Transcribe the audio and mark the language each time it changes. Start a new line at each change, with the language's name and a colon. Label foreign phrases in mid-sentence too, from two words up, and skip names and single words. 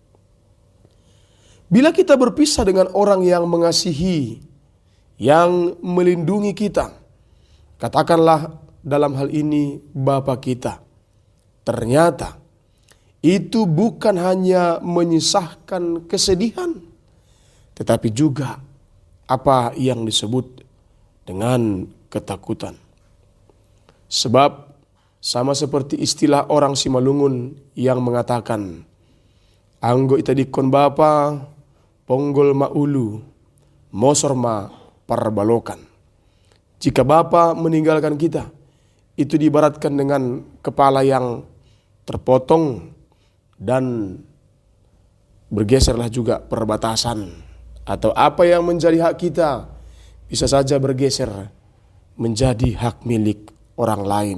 Indonesian: Bila kita berpisah dengan orang yang mengasihi, yang melindungi kita, katakanlah dalam hal ini Bapa kita, ternyata itu bukan hanya menyisahkan kesedihan, tetapi juga apa yang disebut dengan ketakutan. Sebab sama seperti istilah orang Simalungun yang mengatakan,
Batak Simalungun: "Anggo itadikon bapa, ponggol maulu, mosor ma parbalokan."
Indonesian: Jika Bapa meninggalkan kita, itu diibaratkan dengan kepala yang terpotong dan bergeserlah juga perbatasan, atau apa yang menjadi hak kita bisa saja bergeser menjadi hak milik orang lain.